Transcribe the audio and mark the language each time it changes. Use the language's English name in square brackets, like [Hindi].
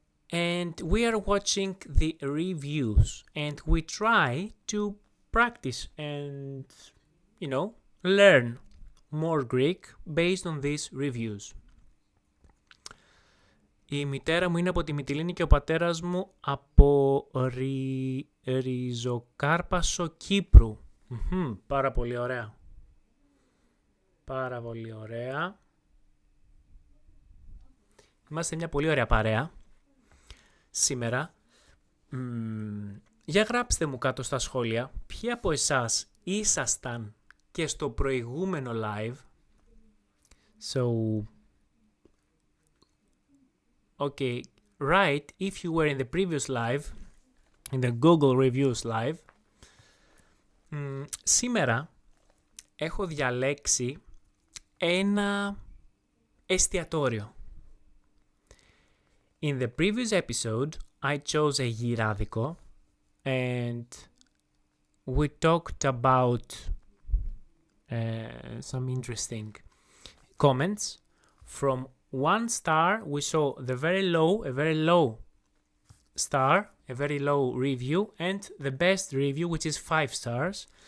[English] And we are watching the reviews and we try to practice and, you know, learn more Greek based on these reviews. [Greek] Η μητέρα μου είναι από τη Μυτιλήνη και ο πατέρας μου από Ριζοκάρπασο, Κύπρου. Πάρα πολύ ωραία. Πάρα πολύ ωραία. Είμαστε μια πολύ ωραία παρέα σήμερα. Για γράψτε μου κάτω στα σχόλια ποιοι από εσάς ήσασταν και στο προηγούμενο live. [English] So, okay, write if you were in the previous live, in the Google Reviews live. [Greek] Σήμερα έχω διαλέξει ένα εστιατόριο. [English] In the previous episode, I chose a γυράδικο and we talked about some interesting comments. From 1 star, we saw a very low star, a very low review, and the best review, which is 5 stars.